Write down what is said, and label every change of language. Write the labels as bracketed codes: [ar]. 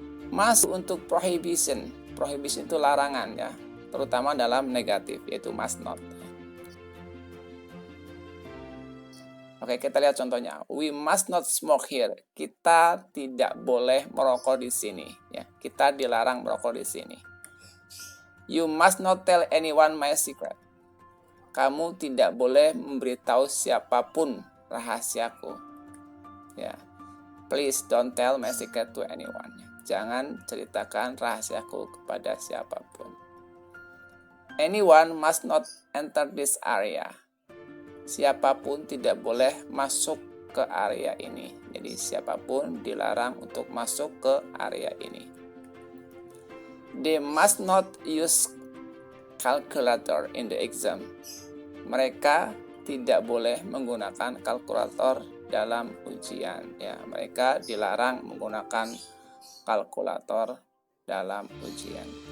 [id] Must untuk prohibition. Prohibition itu larangan, ya, terutama dalam negatif, yaitu must not. Oke, kita lihat contohnya. [en] We must not smoke here. [id] Kita tidak boleh merokok di sini. Ya, kita dilarang merokok di sini. [en] You must not tell anyone my secret. [id] Kamu tidak boleh memberitahu siapapun rahasiaku. [en] Ya, please don't tell my secret to anyone. [id] Jangan ceritakan rahasiaku kepada siapapun. [en] Anyone must not enter this area. [id] Siapapun tidak boleh masuk ke area ini. Jadi siapapun dilarang untuk masuk ke area ini. [en] They must not use calculator in the exam. [id] Mereka tidak boleh menggunakan kalkulator dalam ujian. Ya, mereka dilarang menggunakan kalkulator dalam ujian.